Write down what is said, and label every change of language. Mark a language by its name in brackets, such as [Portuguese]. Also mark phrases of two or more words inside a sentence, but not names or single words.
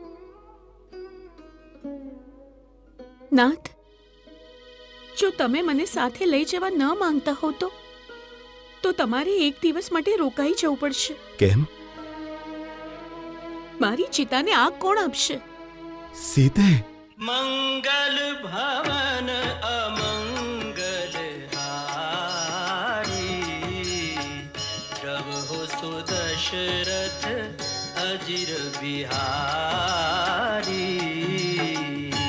[Gujarati] નાથ, જો તમે મને સાથે લઈ જવા ન માંગતા હો તો તમારે એક દિવસ માટે રોકાઈ જવું પડશે. કેમ? મારી ચિતાને આગ કોણ આપશે? સીતે, [Awadhi] मंगल भवन अमंगल हारी, प्रभु सुदशरथ अजिर बिहारी.